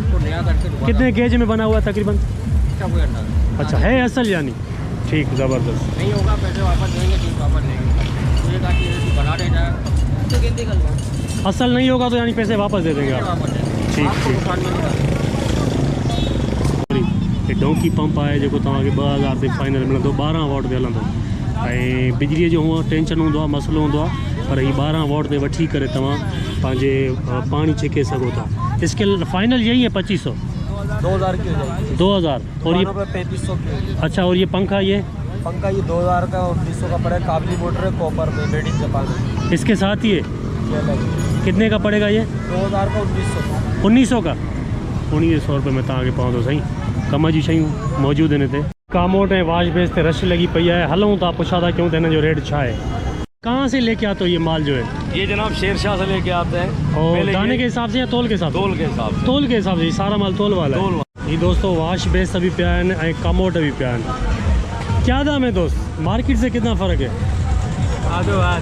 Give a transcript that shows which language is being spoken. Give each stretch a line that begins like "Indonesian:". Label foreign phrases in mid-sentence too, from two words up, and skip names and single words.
Urdu: کتنے گیج میں بنا ہوا ہے تقریباً اچھا ہے اصل یعنی ٹھیک زبردست. نہیں ہوگا پیسے واپس دیں گے ٹھیک واپس دیں گے بنا دے گا اصل نہیں ہوگا تو یعنی پیسے واپس دے دیں گے آپ ٹھیک.
Sindhi: डोंकी पंप है जो तव्हांखे 2000 ते फाइनल मिलंदो 12 वॉट ते हलंदो ऐं बिजलीअ जो हूअं टेंशन हूंदो आहे मसलो हूंदो आहे पर ही 12 वॉट ते वठी करे तव्हां पंहिंजे पानी छिके सघो था।
Urdu: اس کے فائنل یہی ہے 2500 2000 کی ہو جائے گی 2000 اور یہ 3500 کی. اچھا اور یہ پنکھا یہ 2000 کا 1900 کا پڑے گا کابلی موٹر ہے کاپر میں
English: made in Japan.
Urdu: اس کے ساتھ ہی ہے کتنے کا پڑے گا یہ 2000 کا
Sindhi: 1900 का 1900 रुपये में तव्हांखे पवंदो सही। कम जी शयूं मौजूदु आहिनि हिते। कामोट ऐं वाश बेस ते रश लॻी पई आहे हलूं था पुछा था क्यों त हिन जो रेट छा आहे।
Urdu: کہاں سے لے کے آتے ہو یہ مال جو ہے? یہ جناب شیرشاہ سے لے کے آتے ہیں. اور پہلے دانے یہ کے حساب سے یا تول کے حساب سے? تول کے حساب سے. تول کے حساب سے یہ سارا مال تول والا تول ہے. یہ دوستوں واش بیس ابھی پیا ہے، کموٹ ابھی پیا ہے. کیا دام ہے دوست? مارکیٹ سے کتنا فرق ہے?
Sindhi: आधो हाथ।